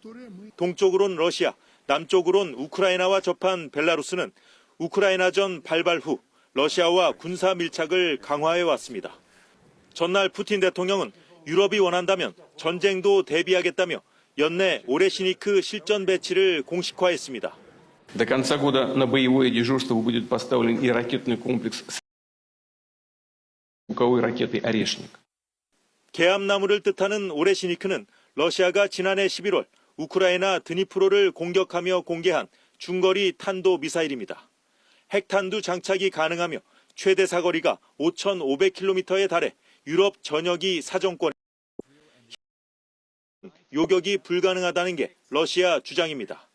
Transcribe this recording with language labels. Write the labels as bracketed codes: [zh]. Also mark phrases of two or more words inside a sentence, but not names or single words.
[ko] 동쪽으론 러시아, 남쪽으론 우크라이나와 접한 벨라루스는 우크라이나전 발발 후 러시아와 군사 밀착을 강화해 왔습니다. 전날 푸틴 대통령은 유럽이 원한다면 전쟁도 대비하겠다며 연내 오레시니크 실전 배치를 공식화했습니다. [ru] До конца года на боевое дежурство будет поставлен и ракетный комплекс звуковой ракеты «Орешник». [ko] 개암나무를 뜻하는 오레시니크는 러시아가 지난해 11월 우크라이나 드니프로를 공격하며 공개한 중거리 탄도 미사일입니다. 핵탄두 장착이 가능하며 최대 사거리가 5,500km에 달해 유럽 전역이 사정권 요격이 불가능하다는 게 러시아 주장입니다.